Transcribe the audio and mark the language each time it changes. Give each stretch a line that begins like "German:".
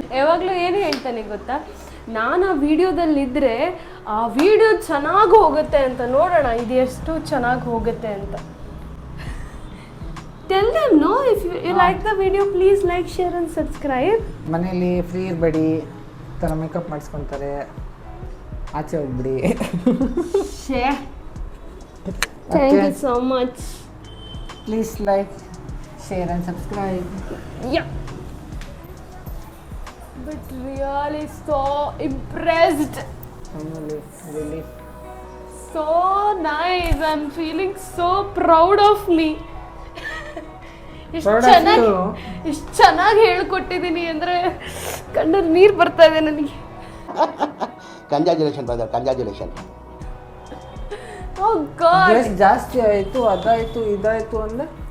Kannada: ಯಾವಾಗಲೂ ಏನು ಹೇಳ್ತಾನೆ ಗೊತ್ತಾ, ನಾನು ಆ ವಿಡಿಯೋದಲ್ಲಿದ್ದರೆ ಆ ವಿಡಿಯೋ ಚೆನ್ನಾಗಿ ಹೋಗುತ್ತೆ ಅಂತ. ನೋಡೋಣ ಇದು ಎಷ್ಟು ಚೆನ್ನಾಗಿ ಹೋಗುತ್ತೆ ಅಂತ.
English: Tell them, no, if you like the video, please like, share and subscribe.
Kannada: ಮನೇಲಿ ಫ್ರೀ ಇರಬೇಡಿ, ಥರ ಮೇಕಪ್ ಮಾಡಿಸ್ಕೊತಾರೆ, ಆಚೆ ಹೋಗ್ಬಿಡಿ.
English: Thank you so much. Please like, share and subscribe. Yeah. But really so impressed. Really. So nice. I'm feeling so proud of me.
Kannada: ಇಷ್ಟು ಚೆನ್ನಾಗಿ ಹೇಳ್ಕೊಟ್ಟಿದ್ದೀನಿ ಅಂದರೆ ಕಣ್ಣಲ್ಲಿ ನೀರು ಬರ್ತಾ ಇದೆ ನನಗೆ.
English: Congratulation brother, congratulation. Oh God.
Kannada: ಜಾಸ್ತಿ ಆಯಿತು, ಅದಾಯಿತು, ಇದಾಯಿತು ಅಂದರೆ